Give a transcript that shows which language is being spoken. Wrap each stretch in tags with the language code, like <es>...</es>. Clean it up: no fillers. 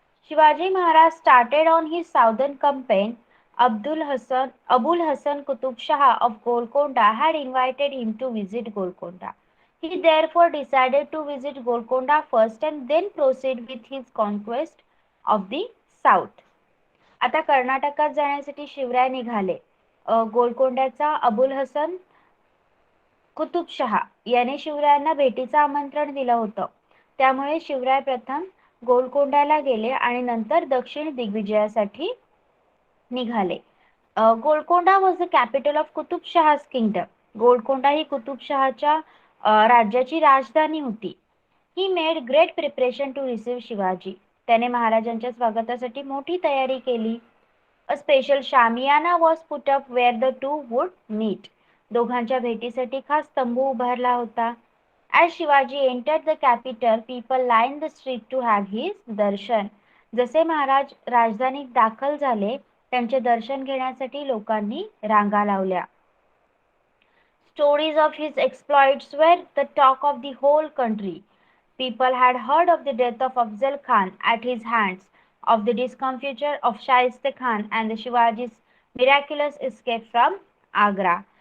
<en>Shivaji Maharaj started on his southern campaign. Abul Hasan Qutub Shah of Golconda had invited him to visit Golconda. He therefore decided to visit Golconda first and then proceed with his conquest of the south.</en> <mr>आता कर्नाटकात जाण्यासाठी शिवराय निघाले. गोलकोंड्याचा अबुल हसन कुतुबशहा याने शिवरायांना भेटीचं आमंत्रण दिलं होतं. त्यामुळे शिवराय प्रथम गोलकोंड्याला गेले आणि नंतर दक्षिण दिग्विजयासाठी निघाले.</mr> <en>Golconda was the capital of कुतुबशहाज kingdom.</en> <mr>Golconda ही कुतुबशहाच्या राज्याची राजधानी होती.</mr> <en>He made great preparation to receive Shivaji.</en> <mr>त्याने महाराजांच्या स्वागतासाठी मोठी तयारी केली.</mr> <en>A special shamiana was put up where the two would meet.</en> <mr>दोघांच्या भेटीसाठी खास तंबू उभारला होता.</mr> <en>As Shivaji entered the capital, people lined the street to have his darshan.</en> <mr>जसे महाराज राजधानीत दाखल झाले, त्यांचे दर्शन घेण्यासाठी लोकांनी रांगा लावल्या.</mr> <en>Stories of his exploits were the talk of the whole country. People had heard of the death of Afzal Khan at his hands, of the discomfiture of Shaista Khan and the Shivaji's miraculous escape from Agra.</en>